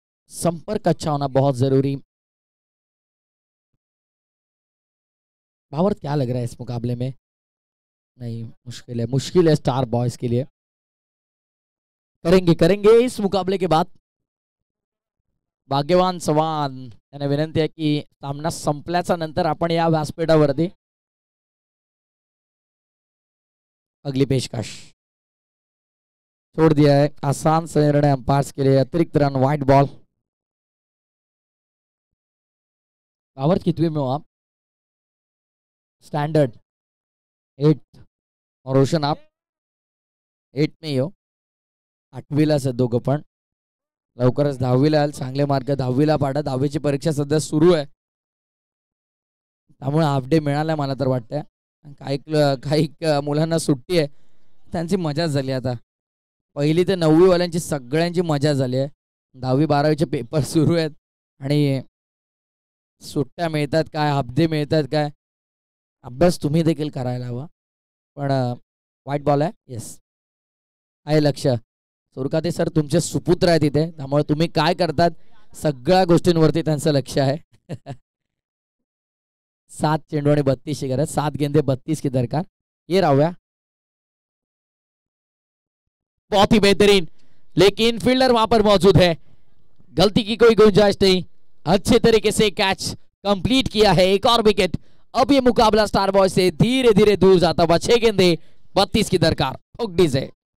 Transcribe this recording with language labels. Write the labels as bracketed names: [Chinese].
[Hindi] संपर्क अच्छा होना बहुत जरूरी। भावर्थ, क्या लग रहा है इस मुकाबले में? नहीं, मुश्किल है स्टार बॉयज के लिए। करेंगे इस मुकाबले के बाद। [Marathi] भाग्यवान चव्हाण यांना विनंती आहे की सामना संपल्याच्या नंतर आपण या व्यासपीठावरती [Hindi] अगली पेशकश छोड़ दिया है। आसान से निर्णय अंपायर्स के लिए, अतिरिक्त रन, वाइट बॉल। भावर्थ, कितवे में हो आप? स्टैंडर्ड 8 और रोशन आप 8 में ही हो। [Marathi] 8वीलाच आहे दोघं पण, लवकरच 10वीला याल। चांगले मार्क 10वीला पाडा। 10वीची परीक्षा सध्या सुरू आहे, त्यामुळे हाफ डे मिळालाय मला तर वाटतंय। काही मुलांना सुट्टी आहे, त्यांची मजा झाली आता। 1ली ते 9वी वाल्यांची सगळ्यांची मजा झाली आहे। 10वी 12वीचे पेपर सुरू आहेत आणि सुट्ट्या मिळतात काय, हाफ डे मिळतात काय, अभ्यास तुम्ही देखील करायला हवा। पण वाईट बॉल आहे, येस आहे लक्ष। सुरकाते सर तुमचे सुपुत्र आहेत इथे, त्यामुळे तुम्ही काय करतात सगळ्या गोष्टींवरती त्यांचं लक्ष आहे। 7 चेंडू आणि 32 की गरज, [Hindi] 7 गेंदे 32 की दरकार। ये राव्या, बहुत ही बेहतरीन, लेकिन फील्डर वहां पर मौजूद है, गलती की कोई गुंजाइश नहीं। अच्छे तरीके से कैच कंप्लीट किया है, एक और विकेट। अब ये मुकाबला स्टार बॉय से धीरे धीरे दूर जाता हुआ। 6 गेंदे 32 की दरकार, ठोक से।